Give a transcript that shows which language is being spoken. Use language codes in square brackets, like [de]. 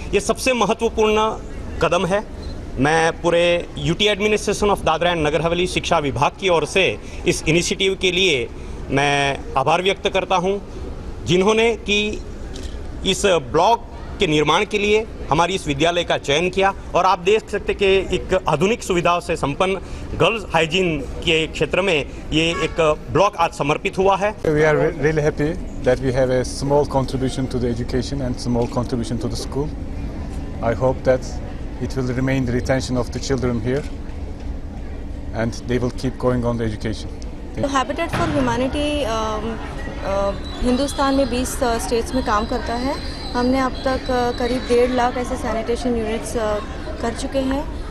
[hi] ये सबसे महत्वपूर्ण कदम है. मैं पूरे UT administration of Dadra and Nagar Haveli शिक्षा विभाग की ओर से इस इनिशिएटिव के लिए मैं आभार व्यक्त करता हूँ, जिन्होंने कि इस ब्लॉक के निर्माण के लिए हमारी इस विद्यालय का चयन किया. और आप देख सकते कि एक आधुनिक सुविधाओं से संपन्न गर्ल्स हाइजीन के क्षेत्र में ये एक ब्लॉक आज समर्पित हुआ है. [en] We are really happy that we have a small contribution to the education and small contribution to the school. I hope that it will remain the retention of the children here and they will keep going on the education. [hi] Habitat for humanity Hindustan में 20 states में काम करता है. हमने अब तक करीब 1.5 लाख ऐसे सैनिटेशन यूनिट्स कर चुके हैं.